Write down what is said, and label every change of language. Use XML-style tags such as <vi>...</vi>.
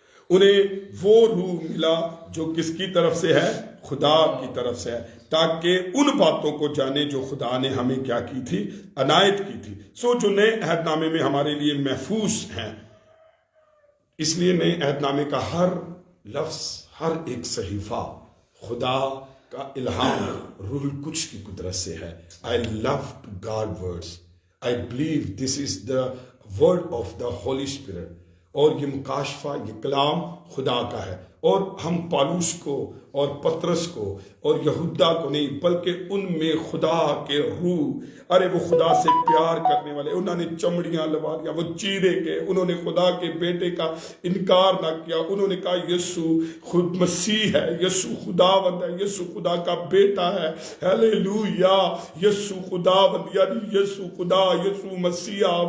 <ur>انہیں وہ روح ملا جو کس کی طرف سے ہے؟ خدا کی طرف سے ہے، تاکہ ان باتوں کو جانے جو خدا نے ہمیں کیا کی تھی؟ عنایت کی تھی۔ جو نئے عہد نامے میں ہمارے لیے محفوظ ہیں، اس لیے نئے عہد نامے کا ہر لفظ، ہر ایک صحیفہ خدا کا الہام روح القدس کی قدرت سے ہے۔</ur> <en>I love to God words. I believe this is the word of the Holy Spirit.</en> <ur>اور یہ مکاشفہ، یہ کلام خدا کا ہے، اور ہم پالوس کو اور پطرس کو اور یہودا کو نہیں، بلکہ ان میں خدا کے روح، ارے وہ خدا سے پیار کرنے والے، انہوں نے چمڑیاں لوا دیا، وہ چیرے گئے، انہوں نے خدا کے بیٹے کا انکار نہ کیا، انہوں نے کہا یسوع خود مسیح ہے، یسوع خداوند ہے، یسوع خدا کا بیٹا ہے، ہیلیلویا، یسوع خداوند یعنی یسوع خدا، یسوع مسیح</ur>